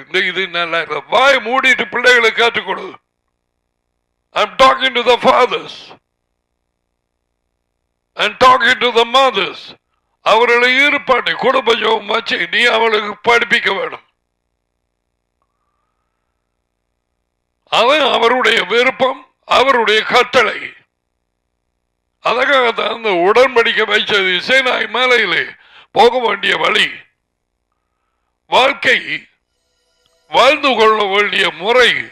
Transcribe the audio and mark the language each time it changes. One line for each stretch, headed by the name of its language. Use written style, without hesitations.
Tamil: இது நல்லா வாய் மூடிட்டு பிள்ளைகளை கற்றுக் கொடு.
English: I'm talking to the fathers and talking to the mothers.
Tamil: அவர்களை ஈடுபாட்டை குடும்ப ஜெபம் வச்சு நீ அவளுக்கு படிப்பிக்க வேணும். அவன் அவருடைய விருப்பம், அவருடைய கட்டளை. அதற்காகத்தான் அந்த உடன்படிக்கை வைச்சது. சீனாய் மலையிலே போக வேண்டிய வழி, வாழ்க்கை வாழ்ந்து கொள்ள வேண்டிய முறை,